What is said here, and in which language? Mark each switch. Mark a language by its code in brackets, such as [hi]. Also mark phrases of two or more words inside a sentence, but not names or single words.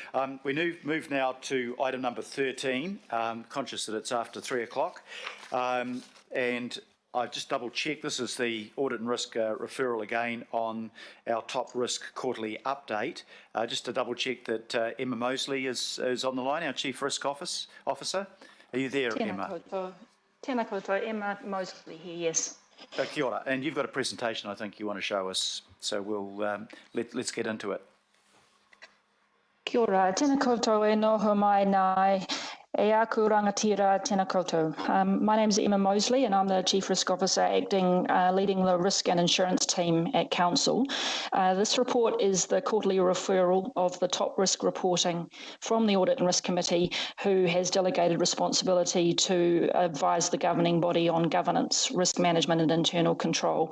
[en] We move now to item number 13, conscious that it's after 3 o'clock. And I just double check, this is the audit and risk referral again on our top risk quarterly update. Just to double check that Emma Mosley is on the line, our Chief Risk Officer. Are you there, Emma? [mi] Tēnā koutou, [en] Emma Mosley here, yes. [mi] Kia ora. [en] And you've got a presentation I think you want to show us, so we'll let's get into it. [mi] Kia ora, tēnā koutou e noho mai nai, e aku rangatira tēnā koutou. [en] My name is Emma Mosley and I'm the Chief Risk Officer leading the risk and insurance team at Council. This report is the quarterly referral of the top risk reporting from the Audit and Risk Committee, who has delegated responsibility to advise the governing body on governance, risk management and internal control.